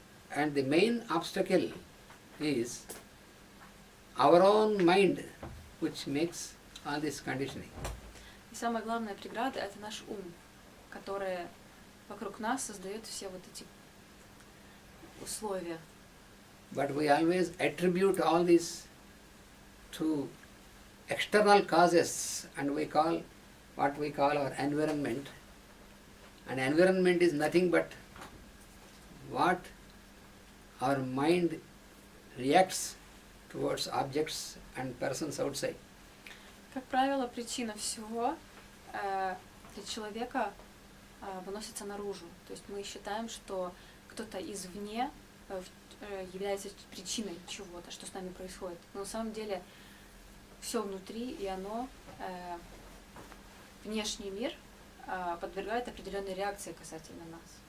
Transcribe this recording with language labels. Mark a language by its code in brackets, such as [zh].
[en] And the main obstacle is our own mind, which makes all this conditioning. [ru] И самая главная преграда – это наш ум, который вокруг нас создает все вот эти условия. [en] But we always attribute all this to external causes, and we call what we call our environment. And environment is nothing but what our mind reacts towards objects and persons outside. [ru] Как правило, причина всего для человека выносится наружу. То есть мы считаем, что кто-то извне является причиной чего-то, что с нами происходит. Но на самом деле все внутри, и оно, внешний мир, подвергает определенной реакции касательно нас.